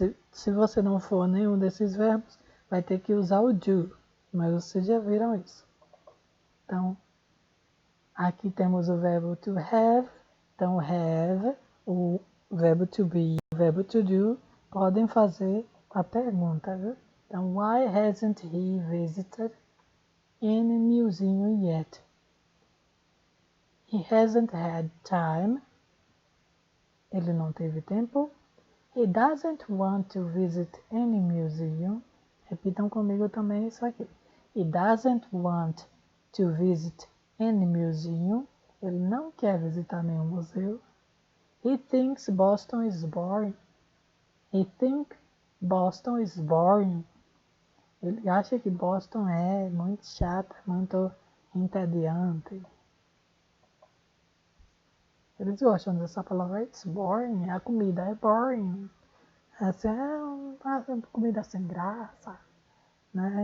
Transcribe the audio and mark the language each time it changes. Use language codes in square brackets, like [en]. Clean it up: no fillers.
[pt] se você não for nenhum desses verbos, vai ter que usar o do, mas vocês já viram isso. Então, aqui temos o verbo to have, então have, o verbo to be, o verbo to do, podem fazer a pergunta, viu? [en] Então, why hasn't he visited any museum yet? He hasn't had time. [pt] Ele não teve tempo. [en] He doesn't want to visit any museum. [pt] Repitam comigo também isso aqui. [en] He doesn't want to visit any museum. [pt] Ele não quer visitar nenhum museu. [en] He thinks Boston is boring. He thinks Boston is boring. [pt] Ele acha que Boston é muito chata, muito entediante. Eles gostam dessa palavra, [en] it's boring. [pt] A comida é boring. Assim, é uma comida sem graça, né?